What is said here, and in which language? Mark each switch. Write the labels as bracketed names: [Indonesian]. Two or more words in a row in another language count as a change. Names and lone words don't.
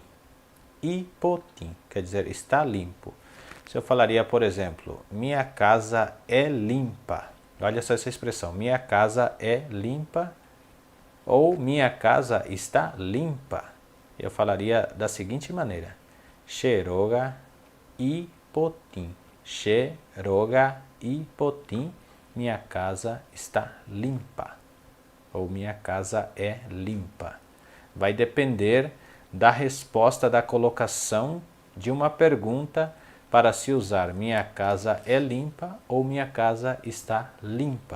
[Portuguese] Hipotim quer dizer está limpo. Se eu falaria, por exemplo, minha casa é limpa. Olha só essa expressão, minha casa é limpa ou minha casa está limpa. Eu falaria da seguinte maneira, [Guarani] Xeroga hipotim. Xeroga hipotim, [Portuguese] minha casa está limpa. Ou minha casa é limpa. Vai depender da resposta da colocação de uma pergunta para se usar minha casa é limpa ou minha casa está limpa.